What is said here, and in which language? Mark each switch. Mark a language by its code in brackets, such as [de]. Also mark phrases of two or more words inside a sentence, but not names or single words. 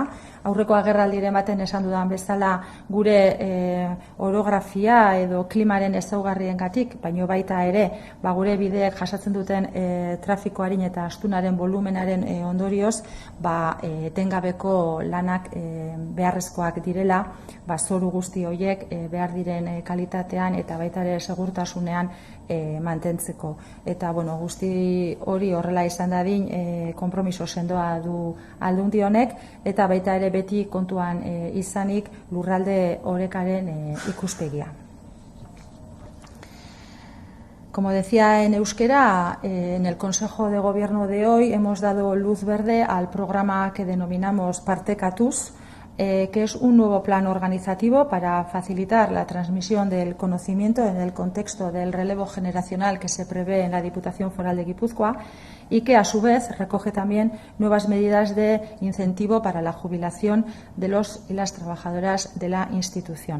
[eu] Aurreko agerraldiren baten esan dudan bezala gure orografia edo klimaren ezaugarriengatik, baino baita ere gure bideek jasatzen duten trafikoaren eta astunaren volumenaren ondorioz etengabeko lanak beharrezkoak direla, zoru guzti horiek behar diren kalitatean eta baita ere segurtasunean mantentzeko. Eta guzti hori horrela izan dadin konpromiso sendoa du Aldundi honek, eta baita ere beti kontuan izanik lurralde orekaren ikuspegia. [es] Como decía en euskera, en el Consejo de Gobierno de hoy hemos dado luz verde al programa que denominamos Partekatuz, que es un nuevo plan organizativo para facilitar la transmisión del conocimiento en el contexto del relevo generacional que se prevé en la Diputación Foral de Guipúzcoa y que a su vez recoge también nuevas medidas de incentivo para la jubilación de los y las trabajadoras de la institución.